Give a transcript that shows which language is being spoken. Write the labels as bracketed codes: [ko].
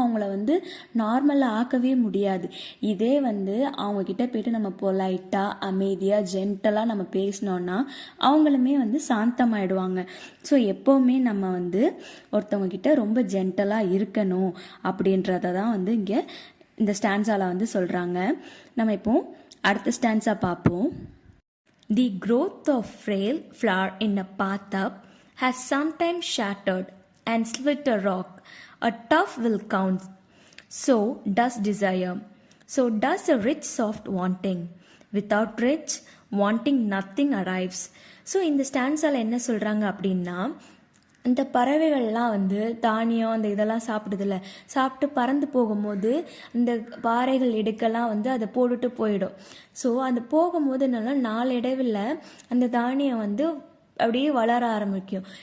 [ta] அவங்கள வந்து நார்மலாக ஆக்கவே முடியாது. இதே வந்து அவங்கக்கிட்ட போய்ட்டு நம்ம பொலைட்டாக அமைதியாக ஜென்டலாக நம்ம பேசினோன்னா அவங்களுமே வந்து சாந்தமாயிடுவாங்க. ஸோ எப்போவுமே நம்ம வந்து ஒருத்தவங்கக்கிட்ட ரொம்ப ஜென்டலாக இருக்கணும் அப்படின்றத தான் வந்து இங்கே இந்த ஸ்டான்ஸால வந்து சொல்கிறாங்க. நம்ம இப்போ அடுத்த ஸ்டான்ஸா பார்ப்போம். [en] The growth of frail flower in a bathtub has sometimes shattered and split a rock. A tough will count. So does desire. So does a rich soft wanting. Without rich wanting nothing arrives. [ta] So இந்த ஸ்டான்ஸால என்ன சொல்கிறாங்க அப்படின்னா, இந்த பறவைகள்லாம் வந்து தானியம் அந்த இதெல்லாம் சாப்பிடுதில்ல, சாப்பிட்டு பறந்து போகும்போது இந்த பாறைகள் இடுக்கெல்லாம் வந்து அதை போட்டுட்டு போயிடும். ஸோ அந்த போகும்போது என்னன்னா நாளடைவில் அந்த தானியம் வந்து அப்படியே வளர ஆரம்பிக்கும்.